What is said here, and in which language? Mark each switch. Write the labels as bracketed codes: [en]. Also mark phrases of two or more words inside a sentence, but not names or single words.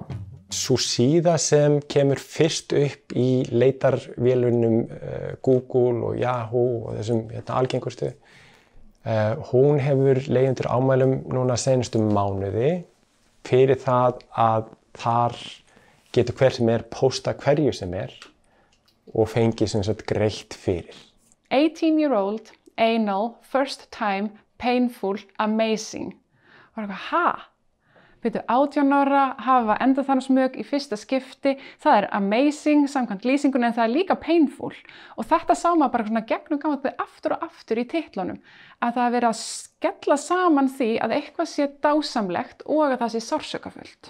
[is] Sú síða sem kemur fyrst upp í leitarvélunum Google og Yahoo og þessum algengustu, hún hefur legið undir ámælum núna seinustu mánuði fyrir það að þar getur hver sem er pósta hverju sem er og fengið sem sagt greitt fyrir. [en] 18-year-old, anal, first time, painful, amazing. [is] Og það er Byrju 18 ára, hafa endaþarmsmök í fyrsta skipti, það er amazing samkvæmt lýsingunni en það er líka painful. Og þetta sá maður bara svona gegnum gaman aftur og aftur í titlunum. Að það verið að skella saman því að eitthvað sé dásamlegt og að það sé sársaukafullt.